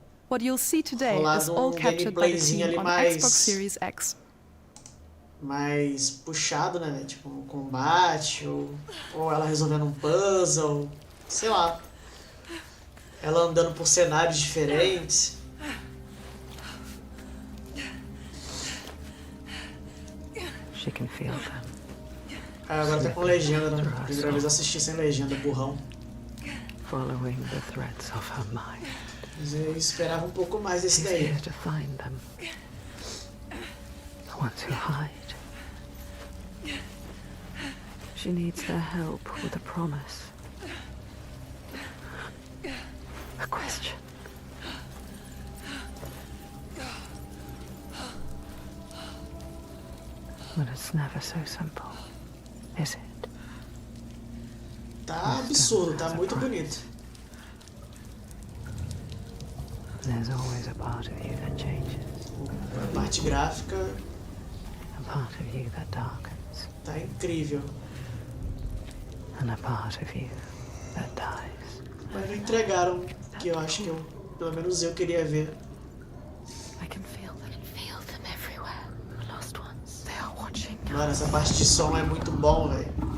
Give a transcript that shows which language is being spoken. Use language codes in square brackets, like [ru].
[en] What you'll see today is all captured by the team on Xbox Series X. [pt] Mais puxado, né? Tipo, um combate, ou ela resolvendo um puzzle, sei lá. Ela andando por cenários diferentes. [en] She can feel them. [pt] Agora tá com legenda, né? Primeira vez assisti sem legenda, burrão. [en] Following the threads of her mind. [pt] Eu esperava um pouco mais desse daí. [en] To find them. The ones who hide. She needs their help with a promise. A question. But it's never so simple, is it? [pt] Tá absurdo, tá muito bonito. [en] There's always a part of you that changes. [pt] A parte gráfica. [en] A part of you that darkens. [pt] Tá incrível. [en] And a part of you that dies. [pt] Mas não entregaram o que eu acho que pelo menos eu queria ver. [en] I can feel them everywhere. The lost ones. They are watching. [pt] Mano, essa parte de som é muito bom, velho.